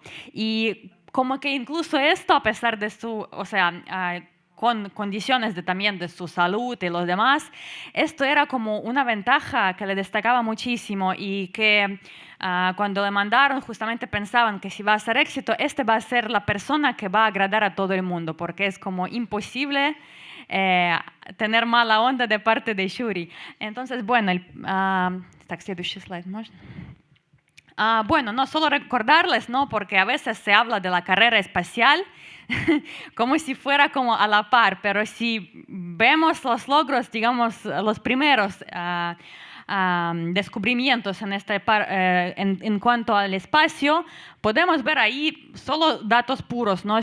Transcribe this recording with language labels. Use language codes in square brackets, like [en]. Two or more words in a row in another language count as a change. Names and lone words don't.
[es] Y como que incluso esto, a pesar de su, o sea, con condiciones también de su salud y los demás, esto era como una ventaja que le destacaba muchísimo y que cuando le mandaron justamente pensaban que si va a ser éxito, este va a ser la persona que va a agradar a todo el mundo, porque es como imposible tener mala onda de parte de Yuri. Entonces, bueno, [ru] так, следующий слайд, можно? [es] Bueno, no solo recordarles, ¿no? Porque a veces se habla de la carrera espacial como si fuera como a la par, pero si vemos los logros, digamos, los primeros descubrimientos en cuanto al espacio, podemos ver ahí solo datos puros, ¿no?